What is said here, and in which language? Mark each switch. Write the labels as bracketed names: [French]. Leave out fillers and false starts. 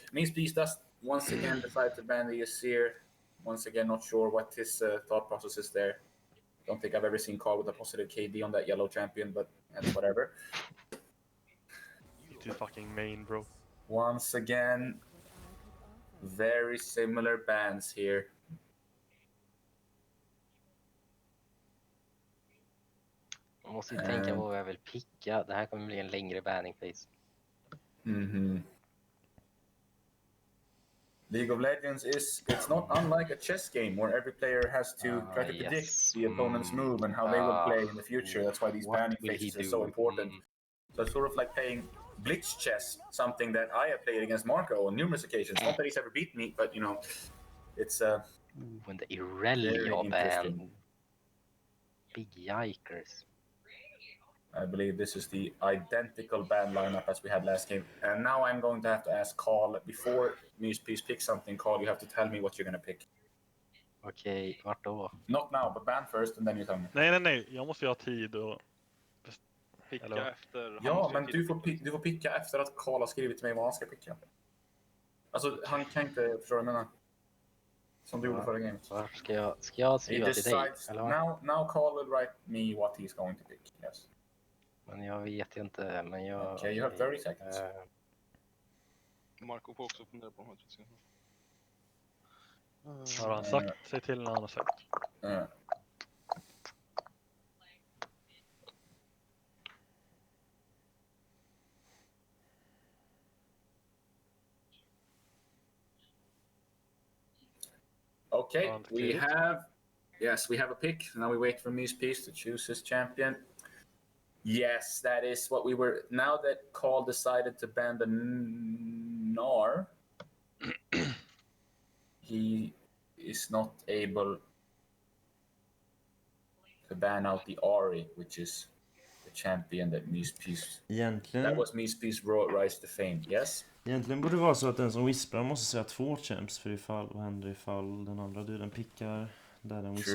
[English] Means Beast does once again decide to ban the Yasir. Once again, not sure what his thought process is there. Don't think I've ever seen Carl with a positive KD on that yellow champion, but that's whatever. It is fucking main, bro. Once again, very similar bans here. [Swedish] Man måste ju tänka på vad jag vill picka. Det här kommer bli en längre banning phase. [English] League of Legends it's not unlike a chess game where every player has to try to predict the opponent's move and how they will play in the future. That's why these banning phases are so important. So it's sort of like playing blitz chess, something that I have played against Marko on numerous occasions. Not that he's ever beaten me, but you know, it's When the Irelia ban. Big yikers. I believe this is the identical ban lineup as we had last game. And now I'm going to have to ask Carl, before Myspys picks something, Carl, you have to tell me what you're going to pick. [Swedish] Okej, vart då? [English] Not now, but ban first and then you tell me. [Swedish] Nej. Jag måste ju ha tid och... Picka Eller? efter... Ja, men du får picka efter att Carl har skrivit till mig vad han ska picka. Alltså, han kan inte förstå vad jag menar. Som du gjorde förra gamet. Varför ska jag skriva till dig? Eller vad? [English] Now Carl will write me what he's going to pick. Yes. [Swedish] Men jag vet ju inte. Men jag... [English] Okay, you have 30 seconds. [Swedish] Marko får också fundera på vad han ska Har han sagt? Säg till när han har sagt. [English] Okay, we have a pick. Now we wait for Myspys to choose his champion. Yes, that is what we were. Now that Carl decided to ban the Gnar, he is not able to ban out the Ari, which is the champion that Myspys. That was Myspys rise to fame. Yes. [Swedish] Egentligen borde det vara så att den som whisprar måste säga 2 champs för ifall, vad händer ifall den andra duden pickar där den whisprar.